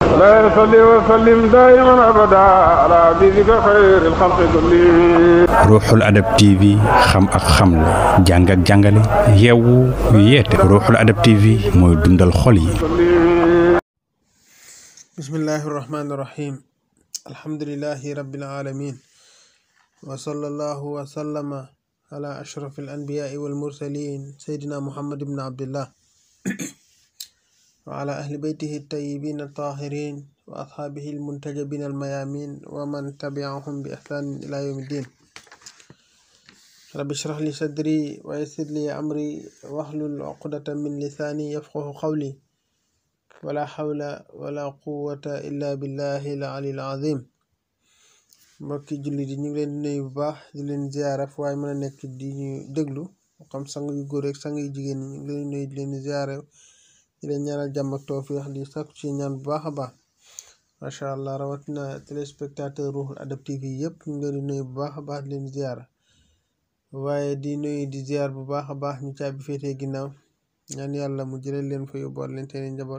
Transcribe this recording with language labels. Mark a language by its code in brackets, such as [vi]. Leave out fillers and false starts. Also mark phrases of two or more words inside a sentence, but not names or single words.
[ar] لا يصلي وسلم دائما أبدا على حبيبك خير الخلق كلهم. [wo] Ruuxul Adab TV xam ak xamle jàng ak jàngale yeewu yeete Ruuxul Adab TV mooy dundal xol yi. [ar] بسم الله الرحمن الرحيم الحمد لله رب العالمين وصلى الله وسلم على أشرف الأنبياء والمرسلين سيدنا محمد بن عبد الله وعلى آل بيته الطيبين الطاهرين وأصحابه المنتجبين الميامين ومن تبعهم بإحسان إلى يوم الدين. رب اشرح لي صدري ويسر لي أمري واحلل عقدة من لساني يفقهوا قولي ولا حول ولا قوة إلا بالله العلي العظيم. [wo] mbokki jullit yi ñu ngi leen di nuyu bu baax di leen ziyaara fu waaye mën a nekk di ñu déglu xam sang yu góor ak sang yu jigéen ñi ñu ngi leen di nuyu di leen ziyaara di leen ñaanal jàmm ak tawfiix di sakku ci ñaan bu baax a baax. [ar] ما شاء الله [wo] rawatina téléspectateur Ruuxul Adab TV yëpp ñu ngi leen di nuyu bu baax a baax di leen ziyaara waaye di nuyu di ziyaar bu baax a baax ñu caabi féetee ginnaaw ñaan yàlla mu jëlee leen fa yóbbuwaat leen seeni njaboot.